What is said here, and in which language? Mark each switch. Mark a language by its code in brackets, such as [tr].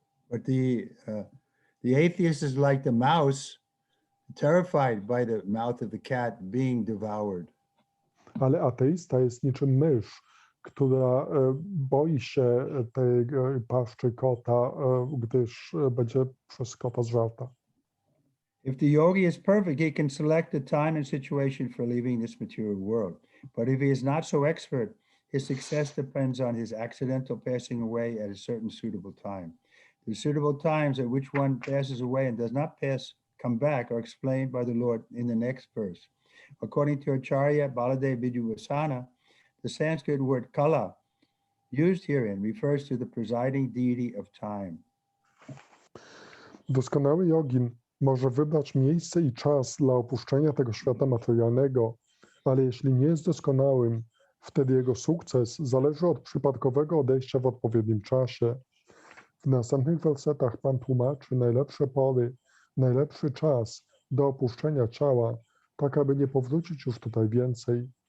[en] But the atheist is like the mouse, terrified by the mouth of the cat being devoured. [pl] Ale ateista jest niczym mysz, która boi się tej paszczy kota, gdyż będzie przez kota zżarta. [en] If the yogi is perfect, he can select the time and situation for leaving this material world. But if he is not so expert, his success depends on his accidental passing away at a certain suitable time. The suitable times at which one passes away and does not come back are explained by the Lord in the next verse. According to Acharya Baladev Viduvasana, the Sanskrit word kala, used herein, refers to the presiding deity of time. [pl] Doskonały jogin może wybrać miejsce i czas dla opuszczenia tego świata materialnego, ale jeśli nie jest doskonałym, wtedy jego sukces zależy od przypadkowego odejścia w odpowiednim czasie. W następnych wersetach Pan tłumaczy najlepsze pory, najlepszy czas do opuszczenia ciała, tak aby nie powrócić już tutaj więcej.